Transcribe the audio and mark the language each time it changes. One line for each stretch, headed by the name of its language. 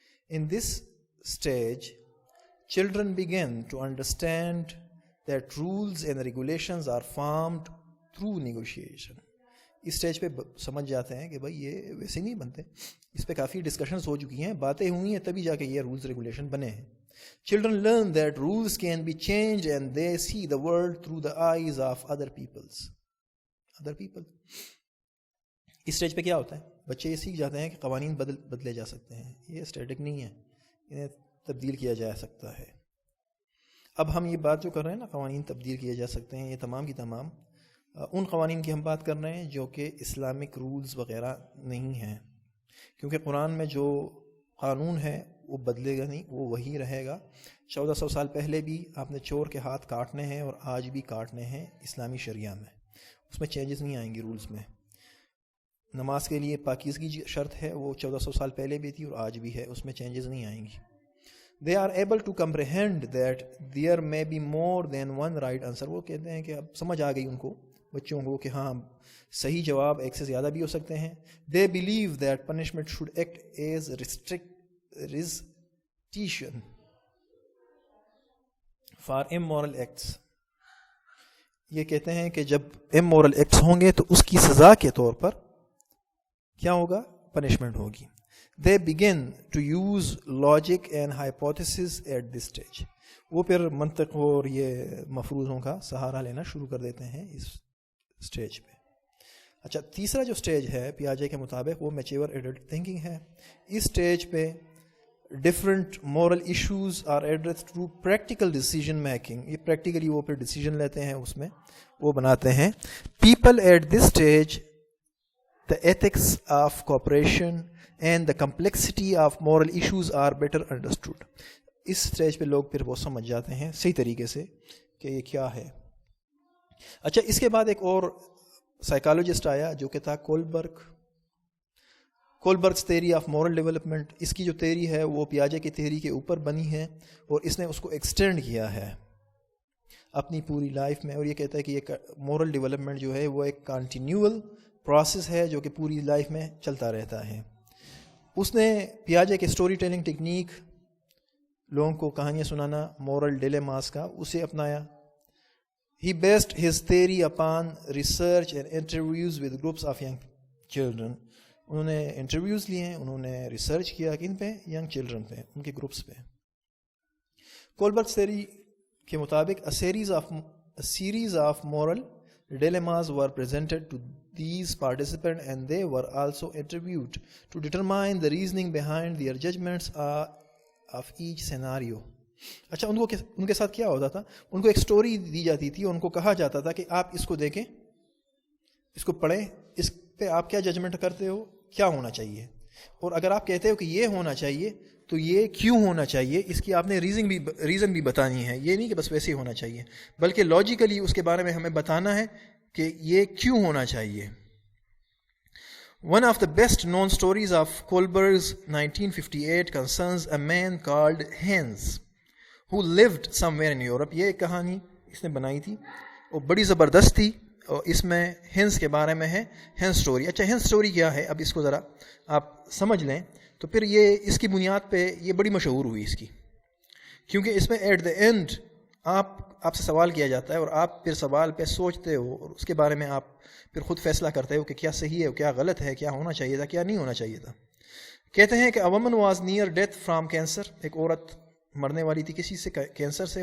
English: In this stage, children begin to understand that rules and regulations are formed through negotiation.
Urdu: اس stage پہ سمجھ جاتے ہیں کہ بھائی یہ ویسے نہیں بنتے، اس پہ کافی ڈسکشنز ہو چکی ہیں، باتیں ہوئی ہیں، تبھی جا کے یہ رولز ریگولیشن بنے ہیں.
English: Children learn that rules can be changed and they see the world through the eyes of other people.
Urdu: اس stage پہ کیا ہوتا ہے؟ بچے یہ سیکھ جاتے ہیں کہ قوانین بدلے جا سکتے ہیں، یہ اسٹیٹک نہیں ہے، انہیں تبدیل کیا جا سکتا ہے. اب ہم یہ بات جو کر رہے ہیں نا، قوانین تبدیل کیے جا سکتے ہیں، یہ تمام کی تمام ان قوانین کی ہم بات کر رہے ہیں جو کہ اسلامک رولز وغیرہ نہیں ہیں، کیونکہ قرآن میں جو قانون ہے وہ بدلے گا نہیں، وہ وہی رہے گا. 1400 سال پہلے بھی آپ نے چور کے ہاتھ کاٹنے ہیں اور آج بھی کاٹنے ہیں اسلامی شریعہ میں، اس میں چینجز نہیں آئیں گی رولز میں. نماز کے لیے پاکیزگی شرط ہے، وہ 1400 سال پہلے بھی تھی اور آج بھی ہے، اس میں چینجز نہیں آئیں گی.
English: They are able to comprehend that there may be more than one right answer.
Urdu: وہ کہتے ہیں کہ اب سمجھ آ گئی ان کو، بچوں کو، کہ ہاں صحیح جواب ایک سے زیادہ بھی ہو سکتے ہیں.
English: They believe that punishment should act as restitution for immoral acts.
Urdu: یہ کہتے ہیں کہ جب immoral acts ہوں گے تو اس کی سزا کے طور پر کیا ہوگا؟ پنشمنٹ ہوگی.
English: They begin to use logic and hypothesis at this stage.
Urdu: وہ پھر منطق اور یہ مفروضوں کا سہارا لینا شروع کر دیتے ہیں اس سٹیج پہ. اچھا، تیسرا جو سٹیج ہے پیاجے کے مطابق وہ میچور ایڈلٹ تھنکنگ ہے. اس سٹیج پہ
English: Different moral issues are address through practical decision making.
Urdu: یہ پریکٹیکلی وہ پھر ڈیسیجن لیتے ہیں، اس میں وہ بناتے ہیں.
English: People at this stage the ethics of cooperation and the complexity of moral issues are better understood.
Urdu: اس stage پہ لوگ پھر وہ سمجھ جاتے ہیں صحیح طریقے سے کہ یہ کیا ہے. اچھا، اس کے بعد ایک اور سائیکالوجسٹ آیا جو کہ تھا کولبرگ's
English: theory of moral development.
Urdu: اس کی جو تھیری ہے وہ پیاجے کی تھیری کے اوپر بنی ہے اور اس نے اس کو ایکسٹینڈ کیا ہے اپنی پوری لائف میں، اور یہ کہتا ہے کہ یہ مورل ڈیولپمنٹ جو ہے وہ ایک کنٹینیول پروسیس ہے جو کہ پوری لائف میں چلتا رہتا ہے. اس نے پیاجے کے اسٹوری ٹیلنگ ٹیکنیک، لوگوں کو کہانیاں سنانا، مورل ڈیلیماس کا، اسے اپنایا.
English: He based his theory upon research and interviews with groups of young children.
Urdu: انہوں نے انٹرویوز لیے ہیں، انہوں نے ریسرچ کیا کن پہ؟ ینگ چلڈرن پہ، ان کے گروپس پہ.
English: Kohlberg's theory کے مطابق a series of moral dilemmas were presented to these participants and they were also interviewed to determine the reasoning behind their judgments of each scenario.
Urdu: اچھا، ان کے ساتھ کیا ہوتا تھا؟ ان کو ایک سٹوری دی جاتی تھی اور ان کو کہا جاتا تھا کہ آپ اس کو دیکھیں، اس کو پڑھیں، اس پہ آپ کیا ججمنٹ کرتے ہو، کیا ہونا چاہیے، اور اگر آپ کہتے ہو کہ یہ ہونا چاہیے تو یہ کیوں ہونا چاہیے، اس کی آپ نے ریزن بھی بتانی ہے. یہ نہیں کہ بس ویسے ہی ہونا چاہیے، بلکہ لاجیکلی اس کے بارے میں ہمیں بتانا ہے کہ یہ کیوں ہونا چاہیے.
English: One of the best known stories of Kohlberg's 1958 concerns a man called Hans who lived somewhere in Europe.
Urdu: یہ ایک کہانی اس نے بنائی تھی اور بڑی زبردست تھی، اور اس میں ہنس کے بارے میں ہے. ہنس سٹوری. اچھا، ہنس سٹوری کیا ہے؟ اب اس کو ذرا آپ سمجھ لیں تو پھر یہ اس کی بنیاد پہ یہ بڑی مشہور ہوئی اس کی، کیونکہ اس میں
English: at the end
Urdu: آپ سے سوال کیا جاتا ہے اور آپ پھر سوال پہ سوچتے ہو اور اس کے بارے میں آپ پھر خود فیصلہ کرتے ہو کہ کیا صحیح ہے، کیا غلط ہے، کیا ہونا چاہیے تھا، کیا نہیں ہونا چاہیے تھا. کہتے ہیں کہ
English: a woman was near death from cancer.
Urdu: ایک عورت مرنے والی تھی کسی سے، کینسر سے.